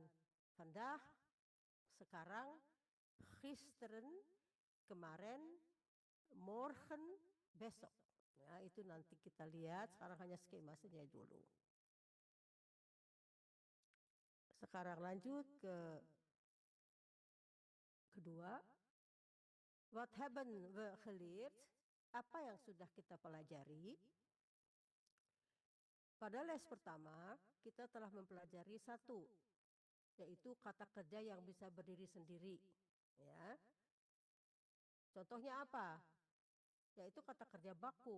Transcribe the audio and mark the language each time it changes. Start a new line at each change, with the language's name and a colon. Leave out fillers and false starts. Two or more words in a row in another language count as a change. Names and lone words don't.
Indonesian: Vandaag, sekarang, gisteren, kemarin, morgen, besok. Ya, itu nanti kita lihat. Sekarang hanya skema saja dulu. Sekarang lanjut ke Kedua,
Dutch: wat hebben we geleerd?
Indonesian: Apa yang sudah kita pelajari? Pada les pertama, kita telah mempelajari satu, yaitu kata kerja yang bisa berdiri sendiri. Ya. Contohnya apa? Yaitu kata kerja baku.